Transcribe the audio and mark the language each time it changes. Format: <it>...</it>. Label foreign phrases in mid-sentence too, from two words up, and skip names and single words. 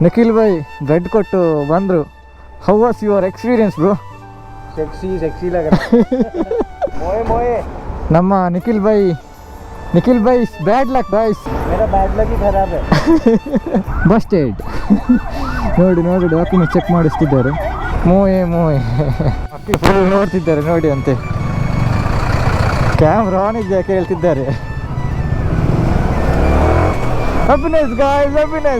<kn>ನಿಖಿಲ್ ಭಾಯ್ ಬ್ರೆಡ್ ಕೊಟ್ಟು ಬಂದರು.</kn> <en>how was your experience bro?</en> <hi>सेक्सी लग रहा है मोए</hi> <kn>ನಮ್ಮ ನಿಖಿಲ್ ಭಾಯ್</kn> <en>bad luck boys.</en> <hi>मेरा</hi> <en>bad luck</en> <hi>ही खराब है.</hi> <kn>ಬಸ್ಟೆಡ್. ನೋಡಿ</kn> <en>document check</en> <kn>ಮಾಡಿಸ್ತಿದ್ದಾರೆ. ಮೋಯೆ ಮಕ್ಕಳು ಫುಲ್ ನೋಡ್ತಿದ್ದಾರೆ ನೋಡಿ ಅಂತೆ.</kn> <en>camera on</en> <kn>ಇದೆ ಕೇಳ್ತಿದ್ದಾರೆ.</kn> <en>happiness guys, happiness.</en>